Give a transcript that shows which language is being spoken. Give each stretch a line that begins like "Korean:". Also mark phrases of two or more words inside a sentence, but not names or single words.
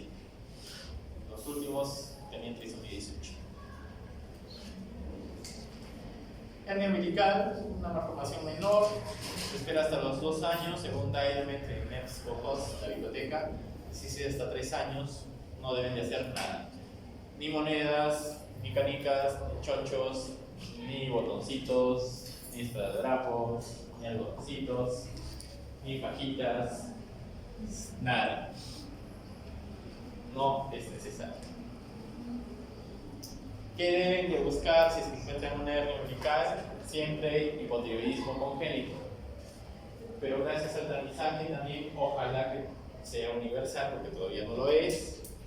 Spanish: Los últimos tenían trisomía 18. Hernia umbilical, una malformación menor, se espera hasta los 2 años, según Diamond en NEPS Bojos, la biblioteca. Si se hasta 3 años, no deben de hacer nada. Ni monedas, ni canicas, ni chochos, ni botoncitos, ni esparadrapos, ni algodoncitos, ni pajitas, nada. No es necesario. ¿Qué deben de buscar si se encuentran una hernia umbilical? Siempre hipotiroidismo congénito. Pero gracias al tamizaje también, ojalá que sea universal, porque todavía no lo es.